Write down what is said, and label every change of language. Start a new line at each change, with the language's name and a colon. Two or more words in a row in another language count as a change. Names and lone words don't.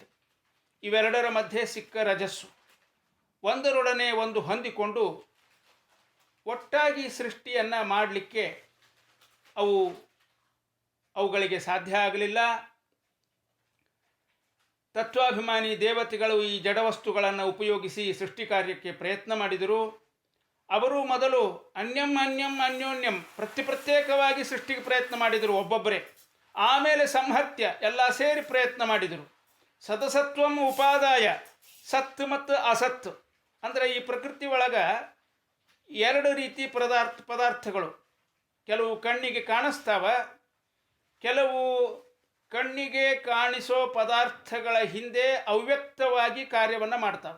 Kannada: ಇವೆರಡರ ಮಧ್ಯೆ ಸಿಕ್ಕ ರಜಸ್ಸು ಒಂದರೊಡನೆ ಒಂದು ಹೊಂದಿಕೊಂಡು ಒಟ್ಟಾಗಿ ಸೃಷ್ಟಿಯನ್ನು ಮಾಡಲಿಕ್ಕೆ ಅವುಗಳಿಗೆ ಸಾಧ್ಯ ಆಗಲಿಲ್ಲ. ತತ್ವಾಭಿಮಾನಿ ದೇವತೆಗಳು ಈ ಜಡವಸ್ತುಗಳನ್ನು ಉಪಯೋಗಿಸಿ ಸೃಷ್ಟಿ ಕಾರ್ಯಕ್ಕೆ ಪ್ರಯತ್ನ ಮಾಡಿದರು. ಅವರು ಮೊದಲು
Sanskrit: ಅನ್ಯಂ ಅನ್ಯಂ ಅನ್ಯೋನ್ಯಂ
Kannada: ಪ್ರತ್ಯೇಕವಾಗಿ ಸೃಷ್ಟಿಗೆ ಪ್ರಯತ್ನ ಮಾಡಿದರು ಒಬ್ಬೊಬ್ಬರೇ. ಆಮೇಲೆ ಸಂಹತ್ಯ ಎಲ್ಲ ಸೇರಿ ಪ್ರಯತ್ನ ಮಾಡಿದರು.
Sanskrit: ಸದಸತ್ವಂ ಉಪಾದಾಯ,
Kannada: ಸತ್ ಮತ್ತು ಅಸತ್ ಅಂದರೆ ಈ ಪ್ರಕೃತಿ ಒಳಗೆ ಎರಡು ರೀತಿ ಪದಾರ್ಥಗಳು. ಕೆಲವು ಕಣ್ಣಿಗೆ ಕಾಣಿಸ್ತಾವ, ಕೆಲವು ಕಣ್ಣಿಗೆ ಕಾಣಿಸೋ ಪದಾರ್ಥಗಳ ಹಿಂದೆ ಅವ್ಯಕ್ತವಾಗಿ ಕಾರ್ಯವನ್ನು ಮಾಡ್ತಾವೆ.